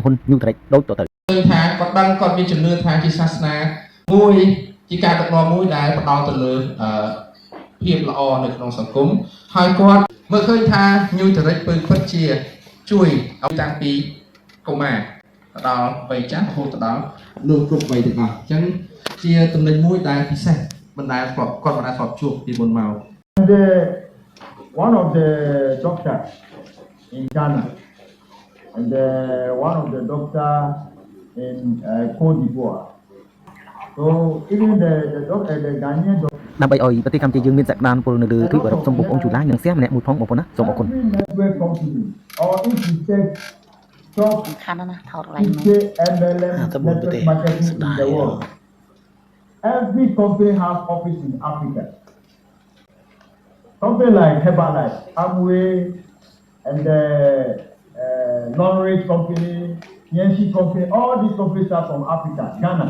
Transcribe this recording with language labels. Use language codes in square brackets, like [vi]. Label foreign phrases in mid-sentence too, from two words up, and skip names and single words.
[km] ហ៊ុន New Trade ដូចតទៅឃើញថាគាត់ដឹងគាត់មានជំនឿថាជាសាសនាមួយជាការដឹកនាំមួយដែលផ្ដោតទៅលើភាពល្អនៅក្នុងសង្គមហើយគាត់មើលឃើញថា New Trade ពិតជាជួយឲ្យតាំងពីកុមារដល់វ័យចាស់រហូតដល់លោកគ្រប់វ័យទាំងអស់អញ្ចឹងជាចំណុចមួយដែលពិសេសបណ្ដាគាត់បណ្ដាធ្លាប់ជួបពីមុនមក [en] One of the doctors in Ghana and one of the doctors in Côte d'Ivoire. So even the Ghanaian doctor [km] ដើម្បីឲ្យប្រទេសកម្ពុជាយើងមានសក្តានុពលនៅលើទ្វីបអឺរ៉ុបសូមបងប្អូនជួយ like និង share ម្នាក់មួយផងបងប្អូនណាសូមអរគុណ [en] or if you take top MLM network marketing in the world, every company has office in Africa. Company like Herbalife, Amway, and the Long-Range Company, PNC Company, all these companies are from Africa, Ghana.